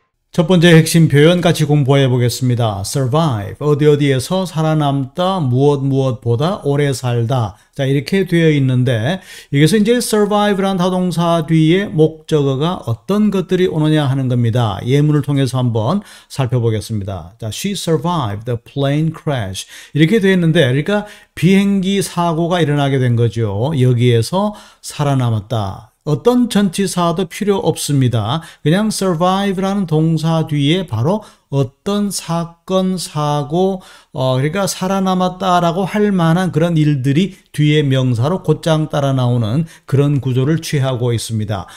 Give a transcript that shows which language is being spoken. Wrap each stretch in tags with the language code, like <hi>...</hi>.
<ko>첫 번째 핵심 표현 같이 공부해 보겠습니다. survive, 어디에서 살아남다, 무엇보다 오래 살다. 자, 이렇게 되어 있는데, 여기서 이제 survive라는 타동사 뒤에 목적어가 어떤 것들이 오느냐 하는 겁니다. 예문을 통해서 한번 살펴보겠습니다. 자,</ko> <en>she survived the plane crash.</en> <ko>이렇게 되어 있는데, 그러니까 비행기 사고가 일어나게 된 거죠. 여기에서 살아남았다. 어떤 전치사도 필요 없습니다. 그냥 survive라는 동사 뒤에 바로 어떤 사건, 사고, 그러니까 살아남았다라고 할 만한 그런 일들이 뒤에 명사로 곧장 따라 나오는 그런 구조를 취하고 있습니다.</ko>